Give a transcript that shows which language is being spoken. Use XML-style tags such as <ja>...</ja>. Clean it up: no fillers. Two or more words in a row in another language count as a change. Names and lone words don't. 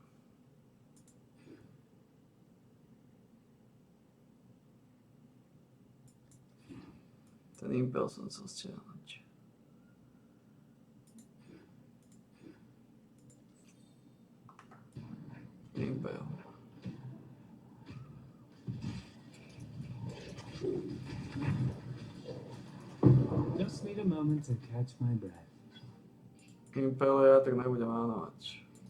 <sk>Ten Impale som chcel stiahnuť. Impale.</sk> <en>Just need a moment to catch my breath.</en> <sk>Impale ja tak nebudem mánovať.</sk>